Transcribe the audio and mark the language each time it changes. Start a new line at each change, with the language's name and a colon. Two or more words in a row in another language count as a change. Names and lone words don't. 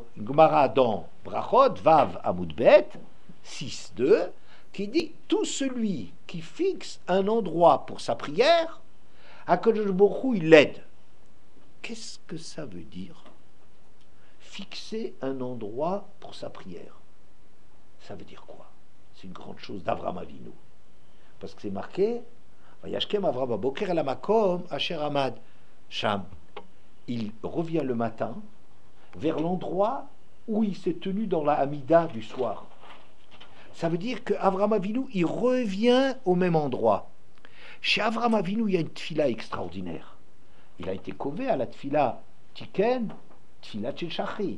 French: Gemara dans Brachot,
Hebrew: ו עמודב,
French: 6.2, qui dit, tout celui qui fixe un endroit pour sa prière,
Hebrew: הקדוש ברוך הוא,
French: il l'aide. Qu'est-ce que ça veut dire? Fixer un endroit pour sa prière. Ça veut dire quoi? C'est une grande chose d'Avram Avinu. Parce que c'est marqué,
Hebrew: וישכם אברם בבוקר אל המקום אשר עמד שם.
French: Il revient le matin vers l'endroit où il s'est tenu dans la Hamida du soir. Ça veut dire qu'Avraham Avinu, il revient au même endroit. Chez Avraham Avinu, il y a une tfila extraordinaire. Il a été cové à la tfila Tiken,
Hebrew: תפילה של שחרית.